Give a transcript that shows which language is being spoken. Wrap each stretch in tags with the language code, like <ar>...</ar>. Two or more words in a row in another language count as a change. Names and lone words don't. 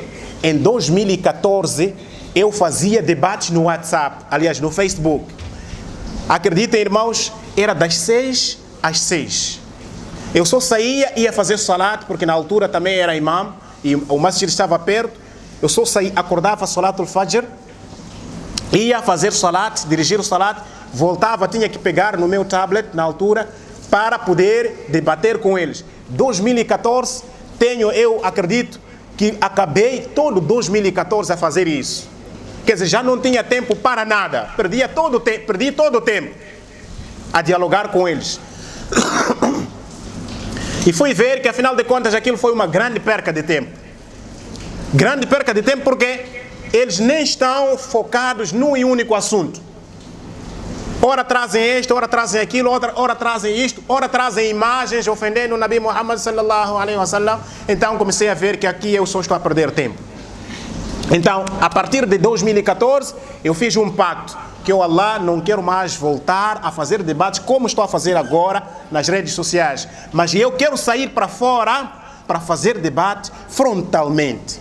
<pt>Em 2014 eu fazia debates no WhatsApp, aliás no Facebook. Acreditem, irmãos, era das 6 às 6. Eu só saía e ia fazer salat, porque na altura também era imam e o masjid estava perto. Eu só saía, acordava</pt> <ar>صلاة الفجر,</ar> <pt>ia fazer salat, dirigir o salat, voltava, tinha que pegar no meu tablet na altura para poder debater com eles. 2014 eu acredito que acabei todo 2014 a fazer isso. Quer dizer, já não tinha tempo para nada. Perdi todo o tempo a dialogar com eles. E fui ver que, afinal de contas, aquilo foi uma grande perca de tempo. Grande perca de tempo porque eles nem estão focados num e único assunto. Ora trazem isto, ora trazem aquilo, ora trazem isto, ora trazem imagens ofendendo o Nabi Muhammad</pt> <ar>صلى الله عليه وسلم.</ar> <pt>Então comecei a ver que aqui eu só estou a perder tempo. Então, a partir de 2014, eu fiz um pacto que eu, Allah, não quero mais voltar a fazer debates como estou a fazer agora nas redes sociais. Mas eu quero sair para fora para fazer debate frontalmente.</pt>